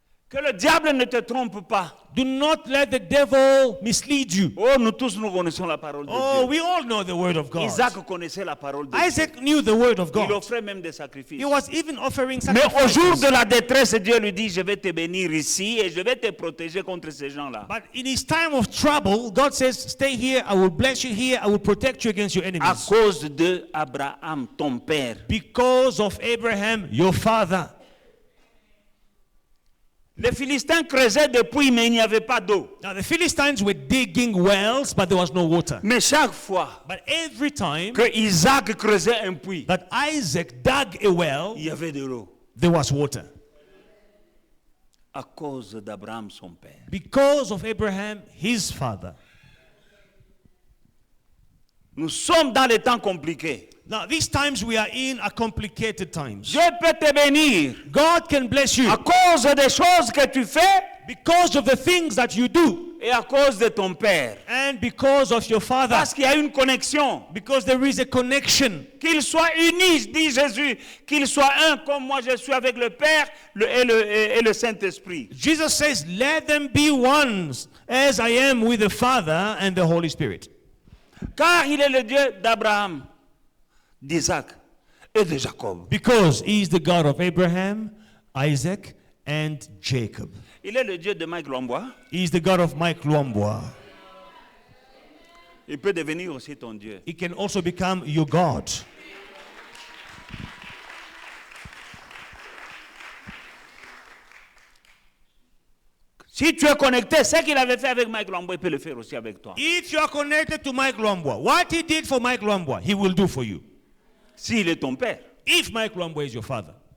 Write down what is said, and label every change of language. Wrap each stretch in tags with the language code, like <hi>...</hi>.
<fr>Que le diable ne te trompe pas.</fr> <en>Do not let the devil mislead you.</en> <fr>Oh, nous tous, nous connaissons la parole de</fr> <en>Oh,</en> <fr>Dieu.</fr> <en>we all know the word of God.</en> <fr>Isaac connaissait la parole de Dieu.</fr> <en>Isaac knew the word of</en> <fr>Il</fr> <en>God.</en> <fr>offrait même des sacrifices.</fr> <en>He was even offering</en> <fr>Mais au jour</fr> <en>sacrifices.</en> <fr>de la détresse, Dieu lui dit, je vais te bénir ici et je vais te protéger contre ces gens-là.</fr> <en>But in his time of trouble, God says, stay here, I will bless you here, I will protect you against your</en> <fr>À</fr> <en>enemies.</en> <fr>cause de Abraham, ton père.</fr> <en>Because of Abraham, your father.</en> <fr>Les Philistins creusaient des puits, mais il n'y avait pas d'eau.</fr> <en>Now the Philistines were digging wells, but there was no water.</en> <fr>Mais chaque fois</fr> <en>But every time</en> <fr>que Isaac creusait un puits,</fr> <en>that Isaac dug a well,</en> <fr>il y avait de l'eau.</fr> <en>there was water.</en> <fr>À cause d'Abraham, son père.</fr> <en>Because of Abraham, his father.</en> <fr>Nous sommes dans les temps compliqués.</fr> <en>Now, these times we are in are complicated times.</en> <fr>Dieu peut te bénir</fr> <en>God can bless you</en> <fr>à cause des choses que tu fais</fr> <en>because of the things that you do</en> <fr>et à cause de ton père.</fr> <en>and because of your father.</en> <fr>Parce qu'il y a une connexion.</fr> <en>Because there is a connection.</en> <fr>Qu'ils soient unis, dit Jésus, qu'ils soient un comme moi je suis avec le Père et le Saint-Esprit.</fr> <en>Jesus says, let them be one as I am with the Father and the Holy Spirit.</en> <fr>Car il est le Dieu d'Abraham, d'Isaac et de Jacob.</fr> <en>Because he is the God of Abraham, Isaac, and Jacob.</en> <fr>Il est le Dieu de Mike Lombois.</fr> <en>He is the God of Mike Luambwa.</en> <fr>Il peut devenir aussi ton Dieu.</fr> <en>He can also become your God.</en> <fr>Si tu es connecté, ce qu'il avait fait avec Mike Lombois, il peut le faire aussi avec toi.</fr> <en>If you are connected to Mike Luambwa, what he did for Mike Luambwa, he will do for you.</en> <fr>S'il est ton père.</fr> <en>If Mike Luambwa is your father.</en>